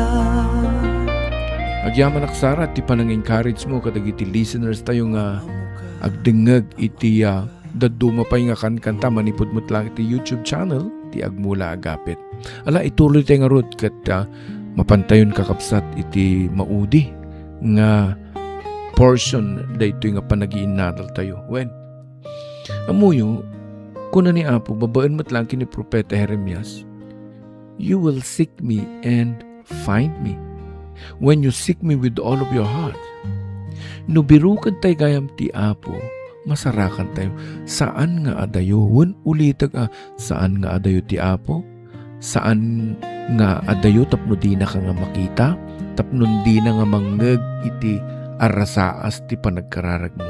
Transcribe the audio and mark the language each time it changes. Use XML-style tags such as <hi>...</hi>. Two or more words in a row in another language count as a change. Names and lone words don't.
<ilo>Agyaman aksara ti panang-encourage mo kadagiti listeners tayo nga agdengeg iti daduma pay nga kanta manipod mo't lang iti YouTube channel ti Agmula Agapit. Ala ituloy tayo nga rod kat mapantayon kakapsat iti maudi nga portion dayto nga panagiinadal tayo. When amuyo kuna ni Apo babaan mo't lang kini Propeta Jeremias,</ilo> <en>you will seek me and find me when you seek me with all of your heart.</en> <ilo>No birukan tayo gayam ti Apo, masarakan tayo. Saan nga adayo? Wen ulitag saan nga adayo ti Apo? Saan nga adayo tapno di na ka nga makita? Tapno di na nga mangeg iti arasaas ti panagkararag mo.</ilo>